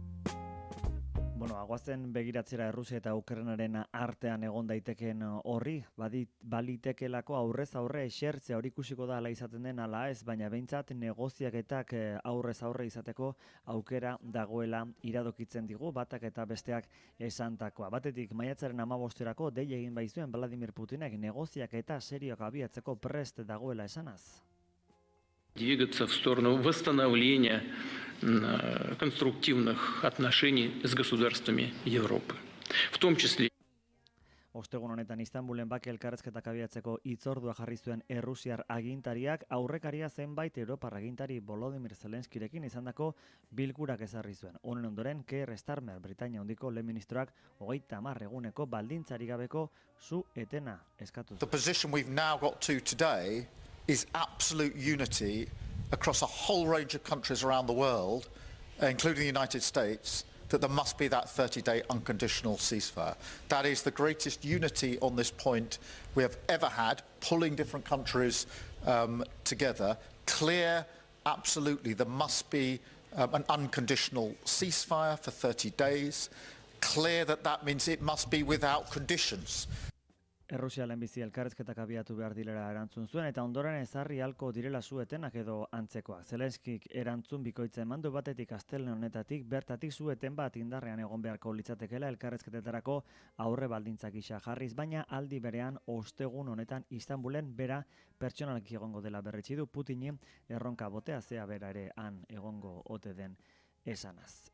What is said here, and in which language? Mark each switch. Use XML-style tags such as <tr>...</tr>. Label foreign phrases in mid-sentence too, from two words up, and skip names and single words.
<eu>Bueno, agoazen begiratzera Errusia eta Ukrainaren artean egon daiteken horri, balitekelako aurrez aurre esertzea hori ikusiko da ala izaten den ala ez, baina behintzat negoziaketak aurrez aurre izateko aukera dagoela iradokitzen digu batak eta besteak esantakoa. Batetik maiatzaren 15erako dei egin baizuen Vladimir Putinek negoziaketa serioak abiatzeko prest dagoela esanaz.</eu> <ru>Двигаться в сторону восстановления конструктивных отношений с государствами Европы, в том числе.</ru> <eu>Ostegun honetan Istanbulen bake elkarrezketak abiatzeko hitzordua jarri zuen Errusiar agintariak aurrekaria zenbait Europar agintari Volodymyr Zelenskirekin izandako bilkurak ezarri zuen. Honen ondoren Keir Starmer, Britainia handiko lehen ministroak 30 eguneko baldintzari gabeko su etena eskatu zuen.</eu> <en>The position we've now got to today is absolute unity across a whole range of countries around the world, including the United States, that there must be that 30-day unconditional ceasefire. That is the greatest unity on this point we have ever had, pulling different countries together. Clear, absolutely, there must be an unconditional ceasefire for 30 days. Clear that means it must be without conditions.</en> <eu>Errusia lehenbizi elkarrezketak abiatu behar dilera erantzun zuen eta ondoren ezarri halko direla suetenak edo antzekoak. Zelenskik erantzun bikoitza emandu batetik astelehen honetatik bertatik sueten bat indarrean egon beharko litzatekeela elkarrezketetarako aurre baldintzak gisa jarriz, baina aldi berean ostegun honetan Istanbulen bera pertsonalki egongo dela berretsi du Putini erronka botea zea bera ere han egongo ote den esanaz.</eu>